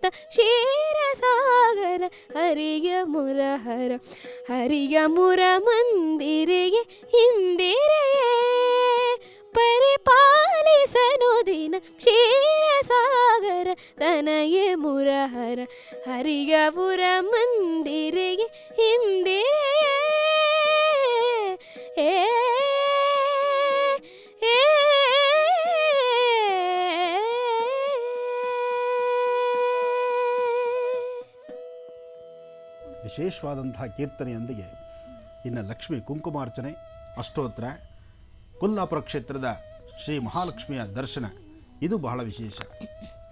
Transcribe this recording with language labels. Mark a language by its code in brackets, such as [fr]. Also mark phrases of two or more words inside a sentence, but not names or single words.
[kn] ಕ್ಷೀರಸಾಗರ ಹರಿಯ ಮುರಹರ ಹರಿಯ ಮುರ ಮಂದಿರೆಗೆ ಇಂದಿರೆಯೇ ಪರಿಪಾಲಿಸನು ದಿನ. ಕ್ಷೀರಸಾಗರ ತನಯೇ ಮುರಹರ ಹರಿಯ ಪುರ ಮಂದಿರೆಗೆ ಇಂದಿರೆಯೇ ವಿಶೇಷವಾದಂತಹ ಕೀರ್ತನೆಯೊಂದಿಗೆ ಇನ್ನು ಲಕ್ಷ್ಮೀ ಕುಂಕುಮಾರ್ಚನೆ, ಅಷ್ಟೋತ್ತರ, ಕೊಲ್ಲಾಪುರ ಕ್ಷೇತ್ರದ ಶ್ರೀ ಮಹಾಲಕ್ಷ್ಮಿಯ ದರ್ಶನ ಇದು ಬಹಳ ವಿಶೇಷ.